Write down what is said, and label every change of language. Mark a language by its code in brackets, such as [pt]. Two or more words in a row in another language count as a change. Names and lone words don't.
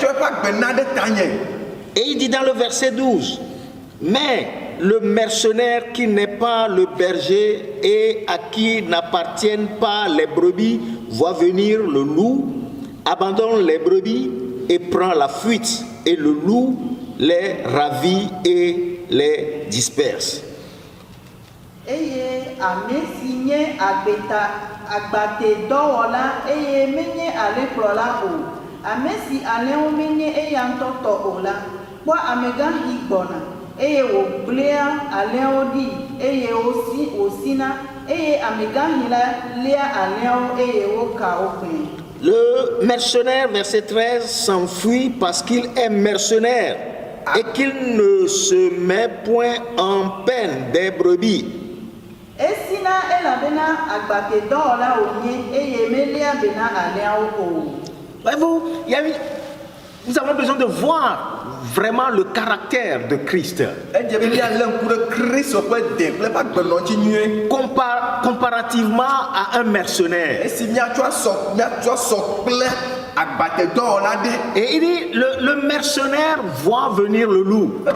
[fr] Et il dit dans le verset 12: mais le mercenaire qui n'est pas le berger et à qui n'appartiennent pas les brebis voit venir le loup, abandonne les brebis et prend la fuite, et le loup les ravit et les disperse. [ee] Eye ame si nye agbate dɔwɔla eye menye alekplɔla o, ame si alẽwo menye eya ŋutɔ tɔ o la, kpɔ amegaxi gbɔna eye wògblẽa alẽwo ɖi eye wòsina eye amegaxi la léa alẽwo eye woka wo kpẽ. [fr] Le mercenaire, verset 13, s'enfuit parce qu'il est mercenaire et qu'il ne se met point en peine des brebis. [ee] Esina elabena agbate dɔwɔla wònye eye melia bena alẽawo o. [fr] Voyez-vous, nous avons besoin de voir vraiment le caractère de Christ. Comparativement à un mercenaire. Et il dit, le mercenaire voit venir le loup.